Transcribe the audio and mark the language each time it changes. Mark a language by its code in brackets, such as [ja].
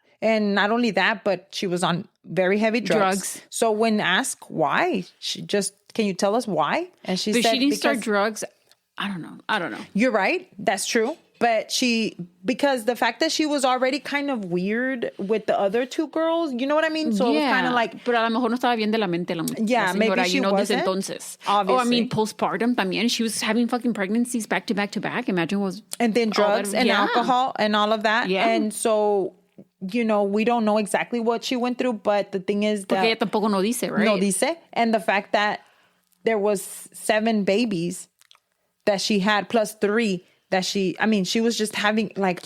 [en] And not only that, but she was on very heavy drugs. So when asked why, can you tell us why? And she said, she didn't start drugs. I don't know. You're right. That's true. But because the fact that she was already kind of weird with the other 2 girls, you know what I mean? So it was kind of like. [es] Pero a lo mejor no estaba bien de la mente la [en] señora, maybe she wasn't. [es] Desde entonces. [en] Obviously. Oh, I mean, postpartum también. She was having fucking pregnancies back to back to back. Imagine was. And then drugs and alcohol and all of that. Yeah. And so, we don't know exactly what she went through, but the thing is that. [es] Porque ella tampoco no dice, right? No dice. [en] And the fact that there was 7 babies that she had plus 3 that she was just having like.